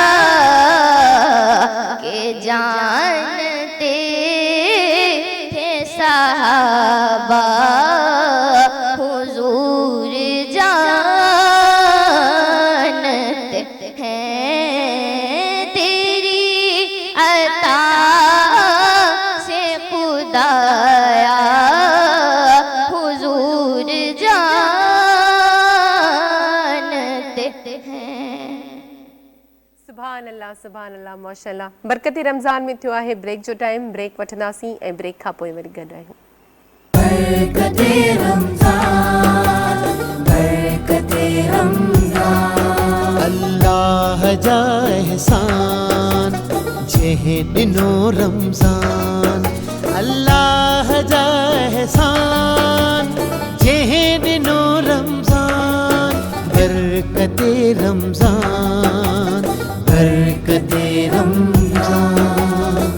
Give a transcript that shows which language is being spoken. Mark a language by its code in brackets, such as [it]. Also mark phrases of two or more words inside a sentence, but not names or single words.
[ur] کہ جانتے تھے صحابہ حضور جانتے ہیں تیری عطا سے خدایا حضور جانتے ہیں. [ar] سبحان اللہ ماشاء اللہ. [sd] برکت رمضان में थियो आहे ब्रेक जो टाइम. ब्रेक वठंदासीं ऐं ब्रेक खां पोइ वरी गॾु आहियूं. अल्लाह जा एहसान जेह ॾिनो रमज़ान अल्लाह जा एहसान जेह ॾिनो रमज़ान बरकते रमज़ान बरकते रमज़ान.